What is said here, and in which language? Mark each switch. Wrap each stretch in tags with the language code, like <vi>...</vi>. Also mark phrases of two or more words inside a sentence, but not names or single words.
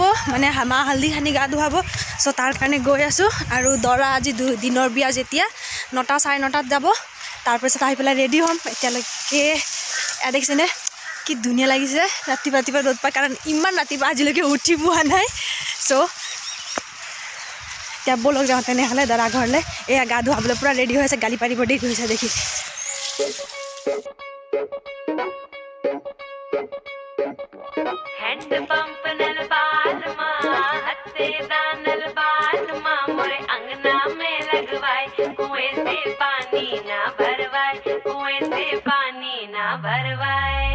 <as>মানে মাহ হালধি সানি গা ধুৱাব চ' তাৰ কাৰণে গৈ আছোঁ আৰু দৰা আজি দিনৰ বিয়া যেতিয়া 9টা 9:30 যাব তাৰপিছত আহি পেলাই ৰেডি হ'ম এতিয়ালৈকে এয়া দেখিছেনে কি ধুনীয়া লাগিছে ৰাতিপুৱা ৰ'দ পায় কাৰণ ইমান ৰাতিপুৱা আজিলৈকে উঠি পোৱা নাই চ' এতিয়া ব'লক যাওঁ তেনেহ'লে দৰা ঘৰলৈ এয়া গা ধুৱাবলৈ পূৰা ৰেডি হৈ আছে গালি পাৰিব দেৰি হৈছে দেখি</as> <en>hand pump</en> <bho>नल बाल माँ हत्ते दानल बाल माँ मोरे अंगना में लगवाए कुएं से पानी ना भरवाए कुएं से पानी ना भरवाए</bho>